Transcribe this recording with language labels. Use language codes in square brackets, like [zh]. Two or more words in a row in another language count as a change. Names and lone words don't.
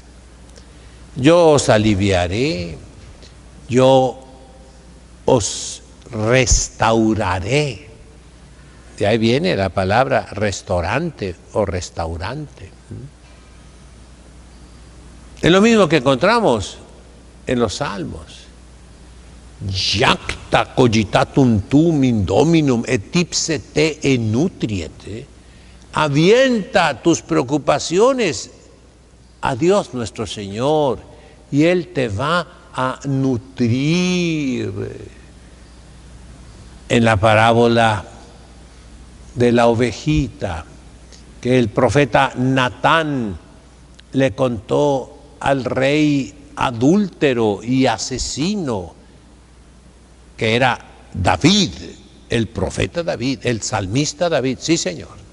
[es] Yo os aliviaré, yo os restauraré. De ahí viene la palabra restaurante o restaurante. Es lo mismo que encontramos en los Salmos. [la] Jacta cogitatum tum in dominum et ipse te enutriet. [es] Avienta tus preocupaciones a Dios nuestro Señor y Él te va a nutrir. En la parábola de la ovejita que el profeta Natán le contó al rey adúltero y asesino, que era David, el profeta David, el salmista David, sí señor.